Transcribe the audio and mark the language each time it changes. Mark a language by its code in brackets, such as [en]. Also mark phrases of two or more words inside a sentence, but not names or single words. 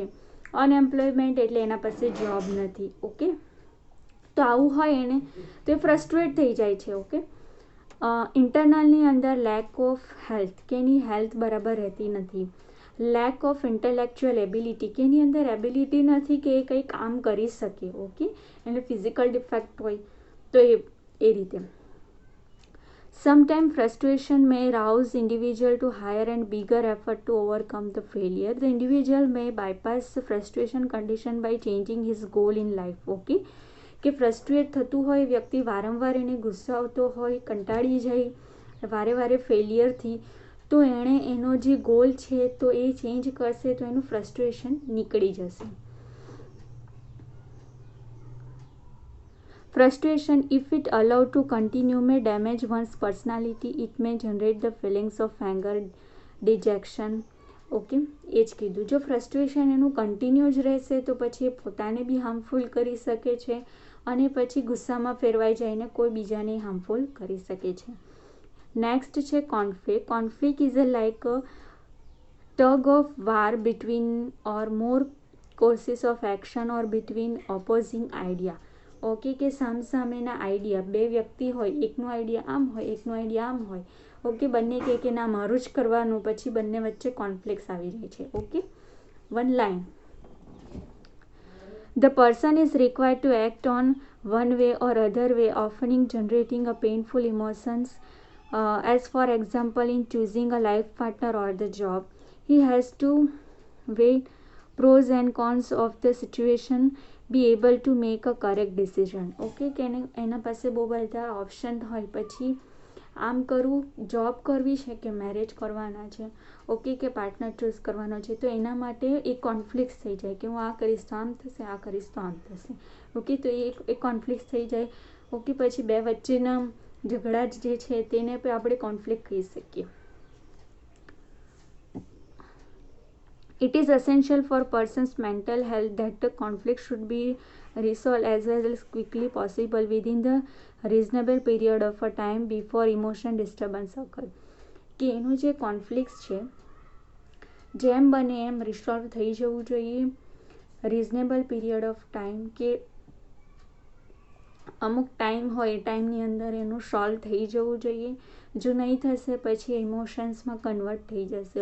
[gu] અનએમ્પ્લોયમેન્ટ એટલે એના પાસે જોબ નથી. ઓકે, તો આવું હોય એને તો એ ફ્રસ્ટ્રેટ થઈ જાય છે. ઓકે, ઇન્ટરનલની અંદર [en] lack of health, [gu] કે એની હેલ્થ બરાબર રહેતી નથી. [en] lack of intellectual ability, [gu] કે એની અંદર એબિલિટી નથી કે એ કંઈ કામ કરી શકે. ઓકે, એટલે [en] physical defect [gu] હોય તો એ રીતે. [en] Sometimes frustration may rouse individual to higher and bigger effort to overcome the failure. The individual may bypass the frustration condition by changing his goal in life. [gu] Okay, કે ફ્રસ્ટ્રેટ થતું હોય વ્યક્તિ, વારંવાર એને ગુસ્સો આવતો હોય, કંટાળી જાય વારે વારે ફેલિયરથી, તો એણે એનો જે ગોલ છે તો એ ચેન્જ કરશે તો એનું ફ્રસ્ટ્રેશન નીકળી જશે. [en] Frustration, if it allowed to continue, may damage one's personality. It may generate the feelings of anger, dejection. [gu] ઓકે, એ જ કીધું. જો ફ્રસ્ટ્રેશન એનું કન્ટિન્યુ જ રહેશે તો પછી એ પોતાને બી હાર્મફુલ કરી શકે છે અને પછી ગુસ્સામાં ફેરવાઈ જઈને કોઈ બીજાને હાર્મફુલ કરી શકે છે. નેક્સ્ટ છે કોન્ફ્લિક્ટ. [en] Conflict is a like a tug of war between or more courses of action or between opposing idea. [gu] ઓકે, કે સામસામેના આઈડિયા, બે વ્યક્તિ હોય, એકનો આઈડિયા આમ હોય, એકનો આઈડિયા આમ હોય. ઓકે, બંને કે ના મારું જ કરવાનું, પછી બંને વચ્ચે કોન્ફ્લિક્ટ આવી જાય છે. [en] Okay, one line. The person is required to act on one way or other way, often generating a painful emotions. As for example, in choosing a life partner or the job, he has to weigh pros and cons of the situation, be able to make a correct decision. [gu] ઓકે, કે એના પાસે બહુ બધા ઓપ્શન હોય, પછી આમ કરવું, જોબ કરવી છે કે મેરેજ કરવાના છે, ઓકે, કે પાર્ટનર ચૂઝ કરવાનો છે, તો એના માટે એક કોન્ફ્લિક્ટ થઈ જાય કે હું આ કરીશ તો આમ થશે, આ કરીશ તો આમ થશે. ઓકે, તો એક કોન્ફ્લિક્ટ થઈ જાય. ઓકે, પછી બે વચ્ચેના ઝઘડા જે છે તેને આપણે કોન્ફ્લિક્ટ કહી શકીએ. [en] It is essential for person's mental health that the conflict should be resolved as well as quickly possible within the reasonable period of a time before emotion disturbance occur. [gu] કે એનું જે કોન્ફ્લિક્ટ છે જેમ બને એમ રિસોલ્વ થઈ જવું જોઈએ. [en] reasonable period of time, [gu] કે અમુક ટાઈમ હોય એ ટાઈમની અંદર એનું સોલ્વ થઈ જવું જોઈએ. જો નહીં થશે પછી ઇમોશન્સમાં કન્વર્ટ થઈ જશે.